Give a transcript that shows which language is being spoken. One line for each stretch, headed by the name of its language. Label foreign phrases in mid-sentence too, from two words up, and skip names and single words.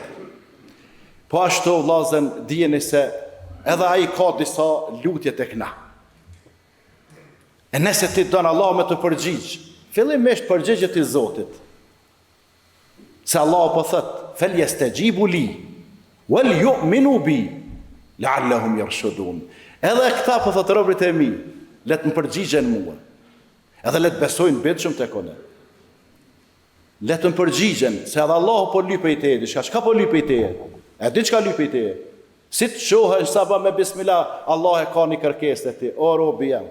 Albanian: Po ashtu vllazën dijeni se edhe ai ka disa lutje tek na. E nëse ti don Allah me të përgjigj, fillimisht përgjigjet i Zotit. Se Allah po thot,
Arabic: "فليستجيبوا لي وليؤمنوا بي لعلهم يرشدون."
Albanian: Edhe këta po thot robërit e mi, le të më përgjigjen mua. Edhe le të besojnë bitshëm tek unë. Le të më përgjigjen, se edhe Allahu po lypej te, çka po lypej te? E di çka lypej te? Si të shohësh sabah me bismillah, Allah e ka një kërkesë te ti, o robi jam.